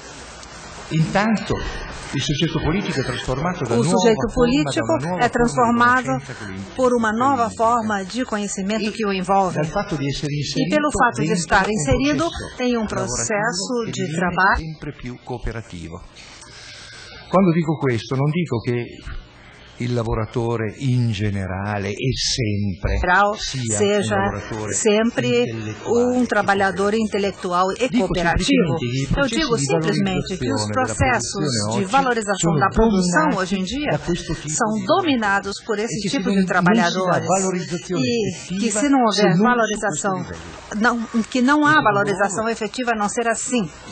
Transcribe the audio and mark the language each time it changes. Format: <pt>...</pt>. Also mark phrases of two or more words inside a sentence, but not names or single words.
<pt>O sujeito político é transformado por uma nova forma de conhecimento que o envolve. E pelo fato de estar inserido em um processo de trabalho.</pt> <it>Quando dico questo, non dico che il lavoratore in generale e</it> <pt>seja sempre um trabalhador intelectual e cooperativo. Eu digo simplesmente que os processos de valorização da produção hoje em dia são dominados por esse tipo de trabalhadores e que se não houver valorização, que não há valorização efetiva a não ser assim.</pt>